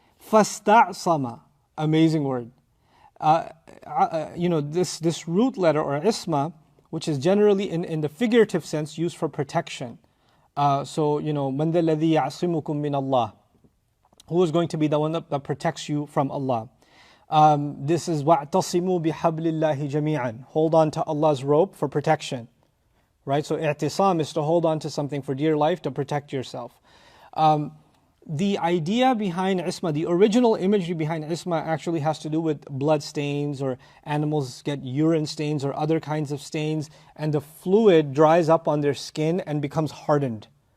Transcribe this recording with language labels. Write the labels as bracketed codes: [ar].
[en] فَاسْتَعْصَمَ. Amazing word. This root letter, or isma, which is generally in the figurative sense used for protection. [ar] مَنْ ذَا الَّذِي يَعْصِمُكُم مِّنَ اللَّهِ. [en] Who is going to be the one that protects you from Allah? This is [ar] وَاعْتَصِمُوا بِحَبْلِ اللَّهِ جَمِيعًا. [en] Hold on to Allah's rope for protection. Right? So i'tisam is to hold on to something for dear life to protect yourself. The idea behind isma, the original imagery behind isma actually has to do with blood stains, or animals get urine stains or other kinds of stains, and the fluid dries up on their skin and becomes hardened.